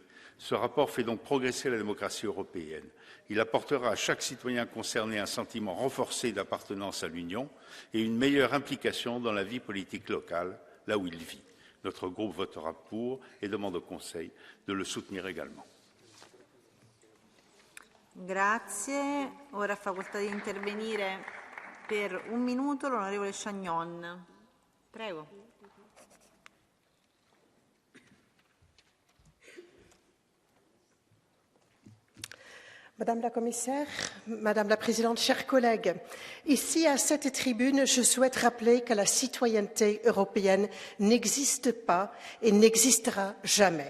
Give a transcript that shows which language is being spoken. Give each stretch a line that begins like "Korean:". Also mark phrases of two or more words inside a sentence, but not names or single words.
French: Ce rapport fait donc progresser la démocratie européenne. Il apportera à chaque citoyen concerné un sentiment renforcé d'appartenance à l'Union et une meilleure implication dans la vie politique locale, là où il vit. Notre groupe votera pour et demande au Conseil de le soutenir également.
Italian: Grazie. Ora ha facoltà di intervenire per un minuto l'onorevole Chagnon. Prego.
French: Madame la Commissaire, Madame la Présidente, chers collègues, ici à cette tribune, je souhaite rappeler que la citoyenneté européenne n'existe pas et n'existera jamais.